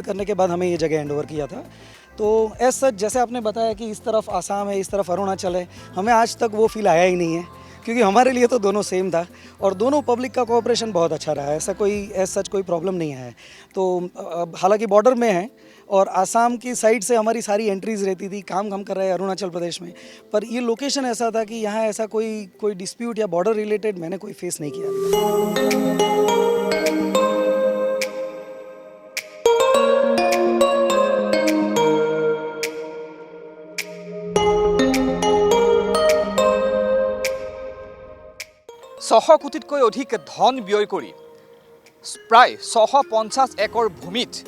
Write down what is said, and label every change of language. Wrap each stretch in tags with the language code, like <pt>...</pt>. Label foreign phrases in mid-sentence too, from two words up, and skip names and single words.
<hi>करने के बाद हमें ये जगह</hi> <en>hand over</en> <hi>किया था तो</hi> <en>as such</en> <hi>जैसे आपने बताया कि इस तरफ आसाम है इस तरफ अरुणाचल है हमें आज तक वो फील आया ही नहीं है क्योंकि हमारे लिए तो दोनों सेम था और दोनों पब्लिक का कोऑपरेशन बहुत अच्छा रहा है ऐसा कोई</hi> <en>as such</en> <hi>कोई प्रॉब्लम नहीं है तो हालांकि बॉर्डर में है और आसाम की साइड से हमारी सारी एंट्रीज़ रहती थी काम कर रहे हैं अरुणाचल प्रदेश में पर ये लोकेशन ऐसा था कि यहाँ ऐसा कोई डिस्प्यूट या</hi> <en>border related</en> <hi>मैंने कोई फेस नहीं किया</hi> <as>ছশ কোটিতকৈ অধিক ধন ব্যয় কৰি প্ৰায় 650 একৰ ভূমিত</as>